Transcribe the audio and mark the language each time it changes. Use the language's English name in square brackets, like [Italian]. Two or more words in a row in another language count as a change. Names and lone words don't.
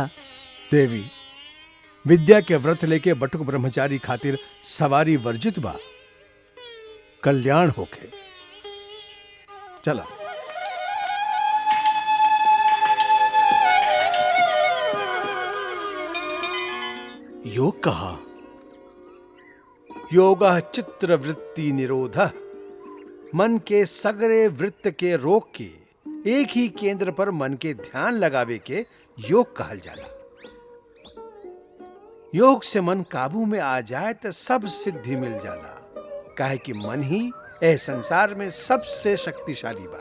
[Bhojpuri] देवी, विद्या के व्रत लेके बटुक ब्रह्मचारी खातिर सवारी वर्जित बा। कल्याण होके चला। योग कहा, [Sanskrit] योगः चित्र वृत्ति निरोधः। [Bhojpuri] मन के सगरे वृत्त के रोक के एक ही केंद्र पर मन के ध्यान लगावे के योग कहल जाला। योग से मन काबू में आ जाए तो सब सिद्धि मिल जाला। काहे कि मन ही ए संसार में सबसे शक्तिशाली बा।